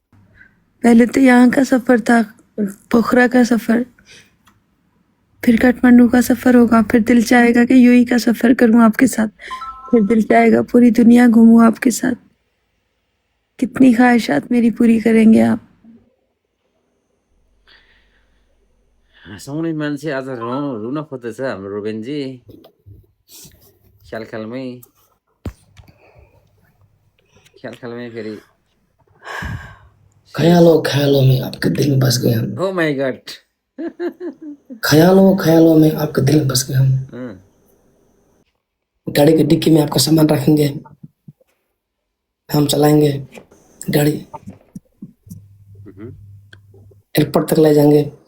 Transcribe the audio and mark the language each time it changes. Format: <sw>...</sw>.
<hi>पहले तो यहाँ का सफर था, पोखरा का सफर, फिर काठमांडू का सफर होगा, फिर दिल चाहेगा कि यूई का सफर करूं आपके साथ, फिर दिल चाहेगा पूरी दुनिया घूमूं आपके साथ। कितनी ख्वाहिशात मेरी पूरी करेंगे आप?</hi> <ne>हँसाउने मान्छे आज रुन खोज्दैछ हाम्रो रोबेनजी ख्याल ख्यालमै फेरि</ne> <hi>ख्यालों में आपके दिल में बस गए हम।</hi> <en>Oh my God.</en> <hi>ख्यालों में आपके दिल में बस गए हम। गाड़ी की डिक्की में आपका सामान रखेंगे, हम चलाएंगे गाड़ी, एयरपोर्ट तक ले जाएंगे।</hi>